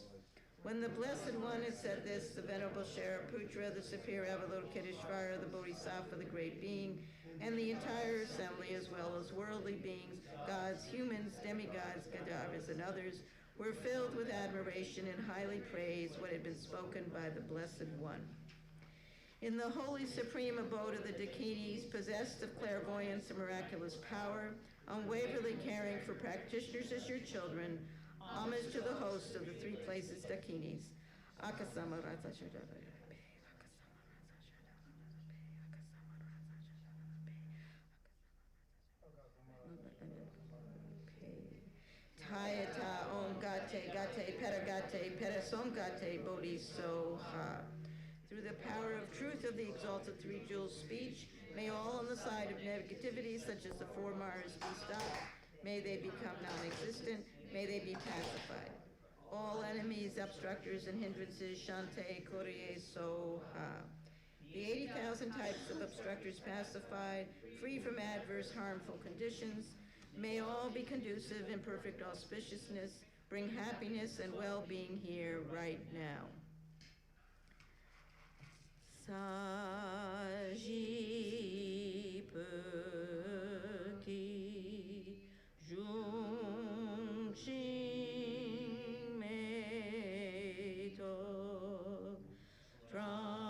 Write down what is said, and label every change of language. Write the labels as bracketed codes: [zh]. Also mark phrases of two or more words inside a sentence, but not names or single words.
[en] When the Blessed One had said this, the Venerable Shariputra, the superior Avalokiteshvara, the bodhisattva, the great being, and the entire assembly, as well as worldly beings, gods, humans, demigods, Gadavas, and others, were filled with admiration and highly praised what had been spoken by the Blessed One. In the holy supreme abode of the Dakinis, possessed of clairvoyance and miraculous power, unwaveringly caring for practitioners as your children, homage to the host of the three places Dakinis. [sa] हयत ओम् गते गते पारगते पारसंगते बोधिस्वाहा. [en] Through the power of truth of the exalted three jewels speech, may all on the side of negativity, such as the four Maras, be stopped. May they become non-existent. May they be pacified. All enemies, obstructors, and hindrances, [sa] शान्तिं कुरुये स्वाहा. [en] The 80,000 types of obstructors pacified, free from adverse harmful conditions. May all be conducive in perfect auspiciousness, bring happiness and well-being here, right now. Sajipaki Jungshing Meito from